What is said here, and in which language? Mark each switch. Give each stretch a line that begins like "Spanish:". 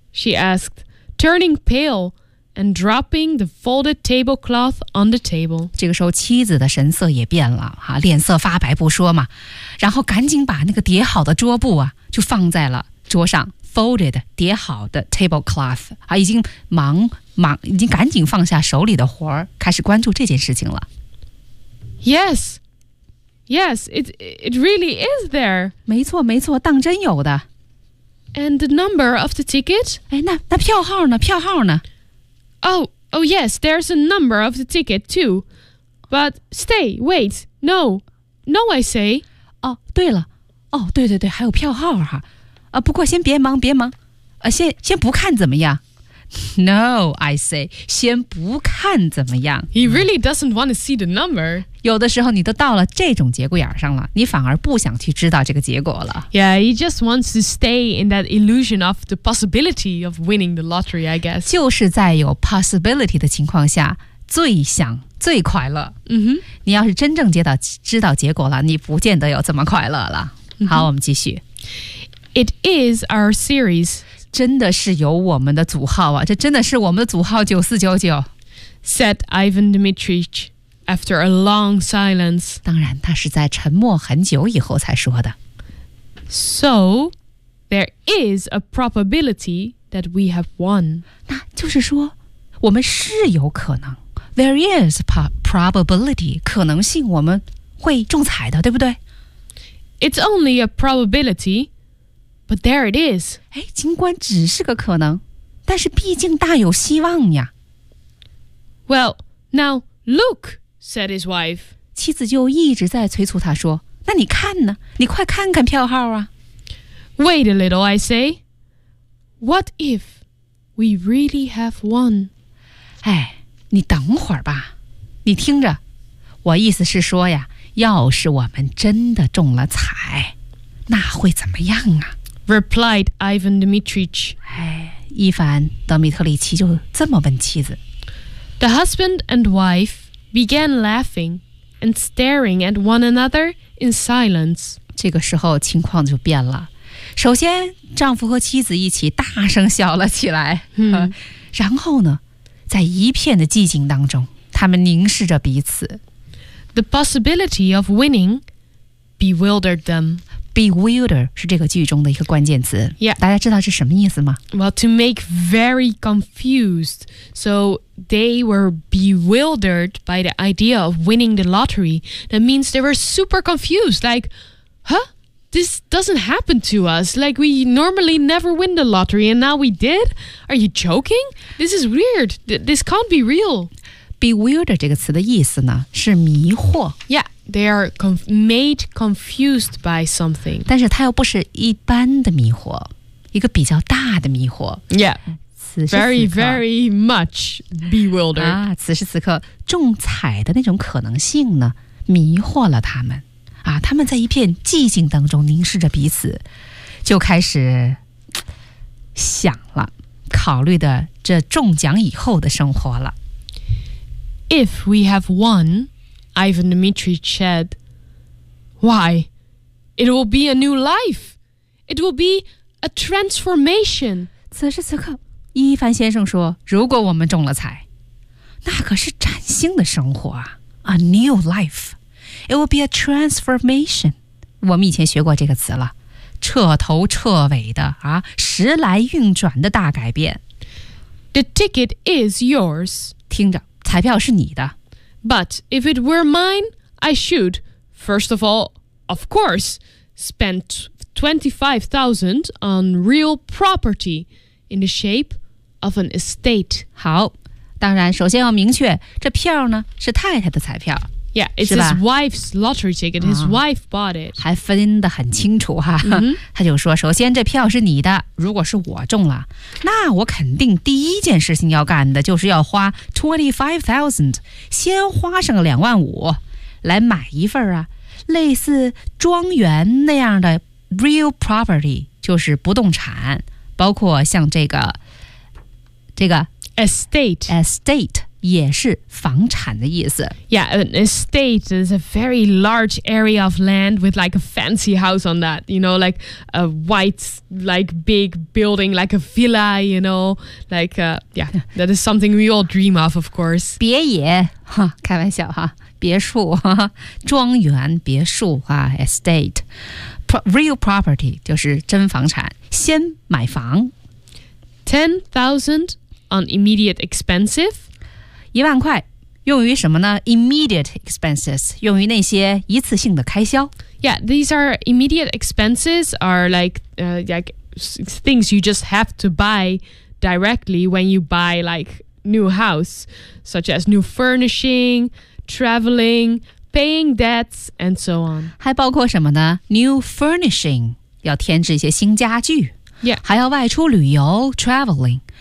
English: ？She asked, turning pale and dropping the folded tablecloth on the table.
Chinese: 这个时候，妻子的神色也变了，哈，脸色发白不说嘛，然后赶紧把那个叠好的桌布啊，就放在了桌上 ，folded 叠好的 tablecloth 啊，已经忙。已经赶紧放下手里的活儿，开始关注这件事情了。
English: Yes, yes, it really is there.
Chinese: 没错，没错，当真有的。
English: And the number of the ticket?
Chinese: 哎，那票号呢？票号呢
English: ？Oh, yes, there's a number of the ticket too. But stay, wait, no, I say.
Chinese: 哦，对了，哦，对对对，还有票号哈。啊，不过先别忙，别忙，先不看怎么样？ No, I say, 先不看怎么样。
English: He really doesn't want to see the number.
Chinese: 有的时候你都到了这种节骨眼上了，你反而不想去知道这个结果了。
English: Yeah, he just wants to stay in that illusion of the possibility of winning the lottery, I guess.
Chinese: 就是在有 possibility 的情况下，最想最快乐。 Mm-hmm. 你要是真正知道结果了，你不见得有这么快乐了。好，我们继续。
English: It is our series.
Chinese: 真的是有我们的组号啊，这真的是我们的组号9499
English: said Ivan Dmitrich after a long silence.
Chinese: 当然他是在沉默很久以后才说的。
English: So, there is a probability that we have won.
Chinese: 那就是说我们是有可能。 There is a probability, 可能性我们会中彩的，对不对？
English: It's only a probability, but there it is.
Chinese: 哎，尽管只是个可能，但是毕竟大有希望呀。
English: Well, now look, said his wife.
Chinese: 妻子就一直在催促他说，那你看呢？你快看看票号啊。
English: Wait a little, I say. What if we really have won?
Chinese: 哎，你等会儿吧，你听着，我意思是说呀，要是我们真的中了彩，那会怎么样啊？
English: replied Ivan Dmitrich.
Chinese: 哎，伊凡·德米特里奇就这么问妻子。
English: The husband and wife began laughing and staring at one another in silence.
Chinese: 这个时候情况就变了。首先，丈夫和妻子一起大声笑了起来。然后呢，在一片的寂静当中，他们凝视着彼此。
English: The possibility of winning bewildered them.
Chinese: Bewilder 是这个剧中的一个关键词。
English: Yeah.
Chinese: 大家知道是什么意思吗？
English: Well, to make very confused. So they were bewildered by the idea of winning the lottery. That means they were super confused. Like, huh? This doesn't happen to us. Like, we normally never win the lottery and now we did? Are you joking? This is weird. This can't be real.
Chinese: Bewilder 这个词的意思呢是迷惑。
English: Yeah, they are made confused by something.
Chinese: 但是它又不是一般的迷惑，一个比较大的迷惑。
English: Yeah, 此时此刻, very much bewildered.
Chinese: 啊，此时此刻中彩的那种可能性呢迷惑了他们。啊，他们在一片寂静当中凝视着彼此，就开始想了，考虑的这中奖以后的生活了。
English: If we have won, Ivan Dmitrich said, why, it will be a new life. It will be a transformation.
Chinese: 此时此刻，伊凡先生说，如果我们中了彩，那可是崭新的生活啊。
English: A new life. It will be a transformation.
Chinese: 我们以前学过这个词了，彻头彻尾的啊，时来运转的大改变。
English: The ticket is yours.
Chinese: 听着。彩票是你的。
English: But if it were mine, I should, first of all, of course, spend 25,000 on real property in the shape of an estate.
Chinese: 好，当然首先要明确，这票呢是太太的彩票。
English: Yeah, it's his wife's lottery ticket. His wife bought it.
Chinese: 还分得很清楚哈。他就说，首先这票是你的，如果是我中了，那我肯定第一件事情要干的就是要花 25,000, 先花上25,000来买一份啊，类似庄园那样的 real property, 就是不动产，包括像这个
English: Estate.
Chinese: 也是房产的意思。
English: Yeah, an estate is a very large area of land with like a fancy house on that, you know, like a white, like big building, like a villa, you know, like, yeah, that is something we all dream of course.
Chinese: 别野，哈，开玩笑哈，别墅，哈，庄园，别墅，哈， estate. Real property 就是真房产，先买房。
English: 10,000 on immediate expenses.
Chinese: 10,000用于什么呢 ?Immediate expenses, 用于那些一次性的开销。
English: Yeah, these are immediate expenses are like things you just have to buy directly when you buy like new house, such as new furnishing, traveling, paying debts, and so on.
Chinese: 还包括什么呢 ?New furnishing, 要添置一些新家具。
English: Yeah.
Chinese: 还要外出旅游 ,traveling。